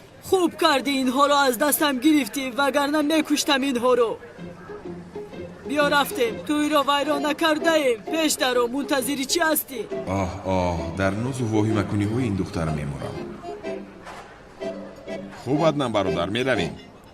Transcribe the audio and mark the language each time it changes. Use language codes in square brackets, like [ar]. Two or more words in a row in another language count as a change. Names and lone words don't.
[fa] خوب کردی اینها رو از دستم گرفتی وگرنه میکشتم اینها رو. بیا رفتیم توی رو ویران نکرده ایم. پیش درو منتظری چی هستی؟ [tg] дар нозу воҳимакуниҳои ин духтар мемурам. хуб аднам бародар меравем.